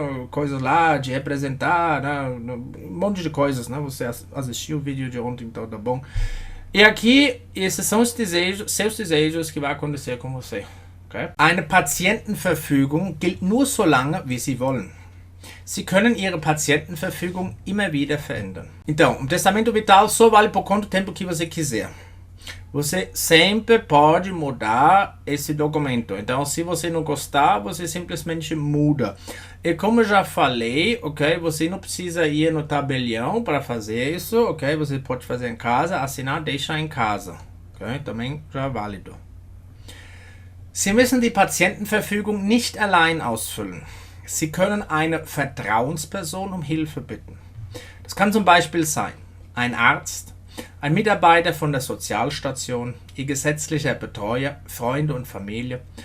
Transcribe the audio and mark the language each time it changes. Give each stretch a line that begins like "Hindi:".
Portuguese: Coisas lá de representar, né? Um monte de coisas, né? Você assistiu o vídeo de ontem, então tá bom. E aqui, esses são os desejos, seus desejos que vai acontecer com você. Okay?
German: Eine Patientenverfügung gilt nur so lange, wie Sie wollen. Sie können Ihre Patientenverfügung immer wieder verändern.
Portuguese: Então, o testamento vital só vale por quanto tempo que você quiser. Você sempre pode mudar esse documento. Então, se você não gostar, você simplesmente muda. E como eu já falei, ok? Você não precisa ir no tabelião para fazer isso, ok? Você pode fazer em casa, assinar, deixar em casa. Ok? Também já é válido.
German: Sie müssen die Patientenverfügung nicht allein ausfüllen. Sie können eine Vertrauensperson um Hilfe bitten. Das kann zum Beispiel sein ein Arzt, ein Mitarbeiter von der Sozialstation, Ihr gesetzlicher Betreuer, Freunde und Familie.